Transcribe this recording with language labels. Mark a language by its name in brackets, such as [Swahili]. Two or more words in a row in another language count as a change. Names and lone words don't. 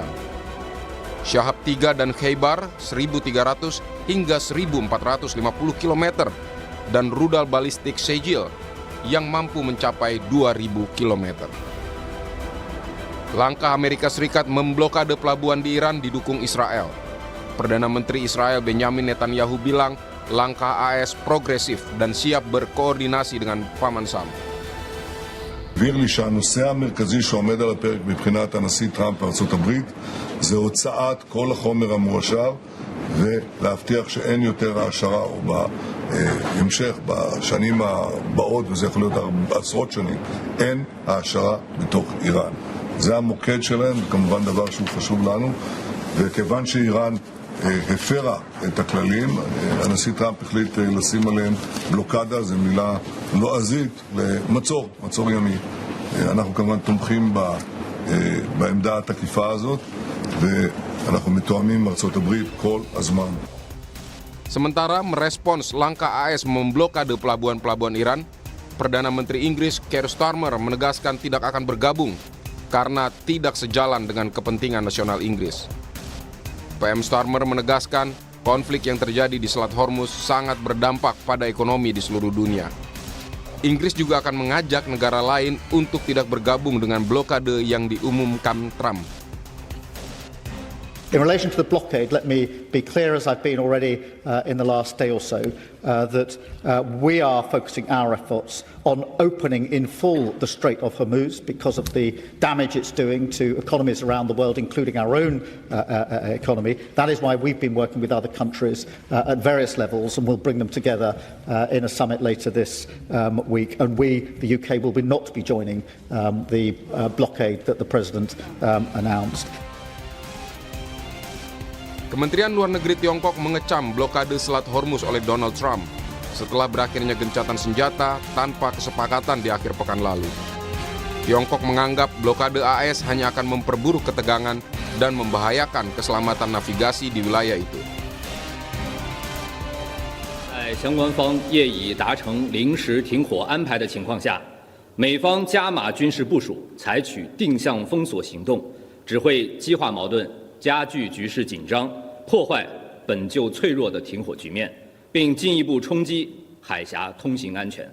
[Indonesian] Shahab 3 dan Khaybar 1.300 hingga 1.450 km dan rudal balistik Shejil yang mampu mencapai 2.000 km. Langkah Amerika Serikat memblokade pelabuhan di Iran didukung Israel. Perdana Menteri Israel Benjamin Netanyahu bilang langkah AS progresif dan siap berkoordinasi dengan Paman Sam. [Hebrew] הבהיר לי שהנושא המרכזי שעומד על הפרק מבחינת הנשיא טראמפ בארצות הברית זה הוצאת כל החומר המועשר ולהבטיח שאין יותר העשרה או בהמשך בשנים הבאות, וזה יכול להיות עשרות שנים, אין העשרה בתוך איראן. זה המוקד שלהם, וכמובן דבר שהוא חשוב לנו, וכיוון שאיראן הפרה את הכללים, הנשיא טראמפ החליט לשים עליהם בלוקדה, זו מילה לועזית למצור, מצור ימי. אנחנו כמובן תומכים בעמדה התקיפה הזאת, ואנחנו מתואמים עם ארצות הברית כל הזמן. [Indonesian] Sementara merespons langkah AS memblokade pelabuhan-pelabuhan Iran, Perdana Menteri Inggris Keir Starmer menegaskan tidak akan bergabung karena tidak sejalan dengan kepentingan nasional Inggris. PM Starmer menegaskan konflik yang terjadi di Selat Hormuz sangat berdampak pada ekonomi di seluruh dunia. Inggris juga akan mengajak negara lain untuk tidak bergabung dengan blokade yang diumumkan Trump. [English] In relation to the blockade, let me be clear, as I've been already in the last day or so, that we are focusing our efforts on opening in full the Strait of Hormuz because of the damage it's doing to economies around the world, including our own economy. That is why we've been working with other countries at various levels, and we'll bring them together in a summit later this week. And we, the UK, will not be joining the blockade that the President announced. [Indonesian] Kementerian Luar Negeri Tiongkok mengecam blokade Selat Hormuz oleh Donald Trump setelah berakhirnya gencatan senjata tanpa kesepakatan di akhir pekan lalu. Tiongkok menganggap blokade AS hanya akan memperburuk ketegangan dan membahayakan keselamatan navigasi di wilayah itu. [Chinese] 在相关方业已达成临时停火安排的情况下，美方加码军事部署，采取定向封锁行动，只会激化矛盾，加剧局势紧张，破坏本就脆弱的停火局面，并进一步冲击海峡通行安全。